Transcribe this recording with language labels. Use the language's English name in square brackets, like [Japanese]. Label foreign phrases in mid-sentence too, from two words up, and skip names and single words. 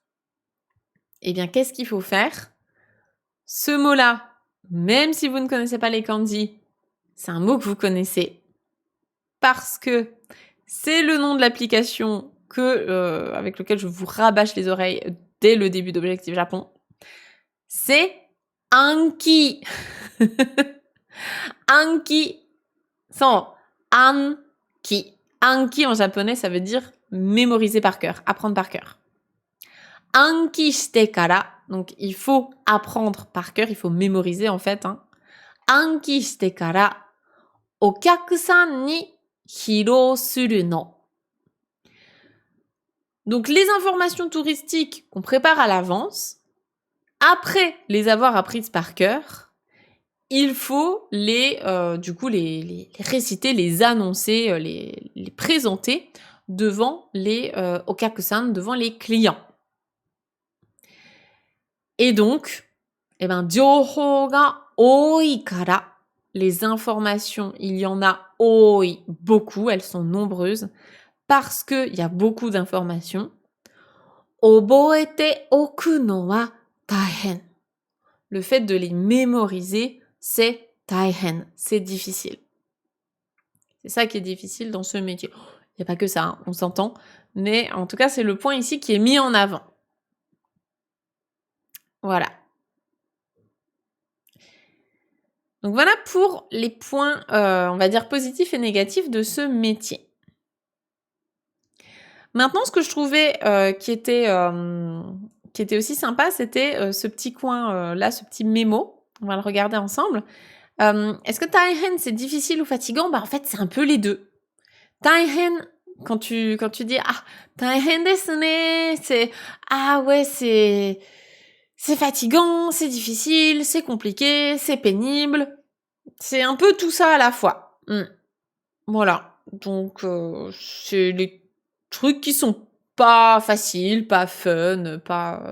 [French] Eh bien, qu'est-ce qu'il faut faire? Ce mot-là, même si vous ne connaissez pas les kanji, c'est un mot que vous connaissez parce que c'est le nom de l'application avec lequel je vous rabâche les oreilles dès le début d'Objectif Japon. C'est Anki. Anki. Sans Anki. Anki en japonais, ça veut dire mémoriser par cœur, apprendre par cœur. [Japanese] 暗記してから. [French] Donc, il faut apprendre par cœur, il faut mémoriser en fait. Hein. [Japanese] 暗記してから、お客さんに披露するの. [French] Donc, les informations touristiques qu'on prépare à l'avance, après les avoir apprises par cœur, il faut les réciter, les annoncer, les présenter devant les okyaku-san, devant les clients. Et donc, [Japanese] 情報が多いから、 [French] les informations, il y en a 多い, beaucoup, elles sont nombreuses, parce qu'il y a beaucoup d'informations. [Japanese] 覚えておくのは大変. [French] Le fait de les mémoriser, c'est 大変, c'est difficile. C'est ça qui est difficile dans ce métier. Il n'y a pas que ça, hein, on s'entend, mais en tout cas, c'est le point ici qui est mis en avant. Voilà. Donc voilà pour les points, on va dire positifs et négatifs de ce métier. Maintenant, ce que je trouvais qui était aussi sympa, c'était ce petit coin là, ce petit mémo. On va le regarder ensemble. Est-ce que taihen, c'est difficile ou fatigant? En fait, c'est un peu les deux. Taihen, quand tu dis ah [Japanese] 大変ですね, [French] c'est ah ouais, c'est fatigant, c'est difficile, c'est compliqué, c'est pénible. C'est un peu tout ça à la fois. Voilà. Donc, c'est les trucs qui sont pas faciles, pas fun, pas...